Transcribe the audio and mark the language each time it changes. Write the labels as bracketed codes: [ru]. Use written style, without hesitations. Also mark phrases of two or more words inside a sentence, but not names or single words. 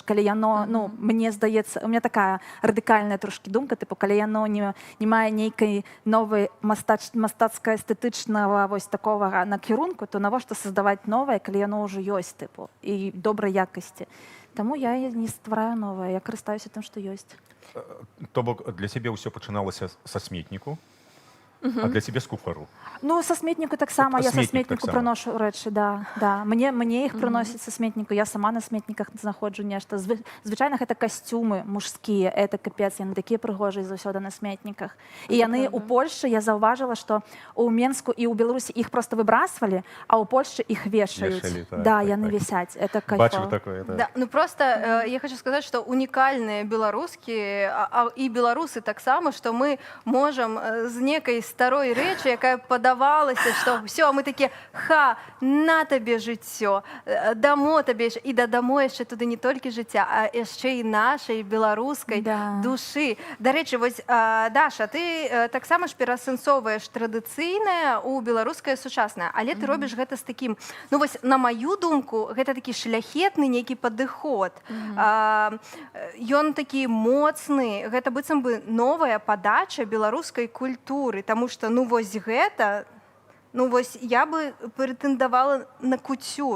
[be] Калі яно, ну, мне здаецца, [ru] у меня [be] такая радыкальная трошкі думка, тыпу, калі яно не мае нейкай новай мастацка-эстэтычнага вось такога накірунку, то навошта создаваць новае, калі яно ўжо ёсць, тыпу, і добрай якасці. Таму я не ствараю новае, я карыстаюся тым, што ёсць. То бок для сябе ўсё пачыналася са сметніку? [uk] А для тебе з куфару? [be] Ну, со сметніку таксама. Я со Сметнік сметніку таксама. [uk] приношу речі, да. Мне їх приносять со сметніку. [be] Я сама на сметніках знаходжу нешта. Звичайно, гэта касцюмы мужскія. [ru] Это капец, [be] яны такія прыгожыя заўсёды на сметніках. І яны у Польшы, я заўважила, што у Менску і ў Беларусі іх просто выбрасывалі, а ў Польшчы іх вешаюць. Вешалі, так, Да, так, яны так. [uk] висять. Это Бачив кайфово. [be] такое, так. [ru] Да, ну просто я хочу сказать, что уникальные белорусские и белорусы так само, что мы можем с некой старой речи, [be] якая подавалася, [ru] что все, мы такие, [uk] ха, на тебе життя, дамо тебе, і додамо ще туди не тільки життя, а ще й нашої білоруської душі. До речі, ось, [be] Даша, [uk] ти так само ж [be] перасэнсоўваеш традыцыйнае у беларускае сучаснае, але ты робіш гэта з такім, ну вось, на маю думку, гэта такі шляхетны нейкі падыход. Ён такі моцны, гэта быццам бы новая падача беларускай культуры, таму што, ну вось гэта, ну вось я бы прэтэндавала на куцюр.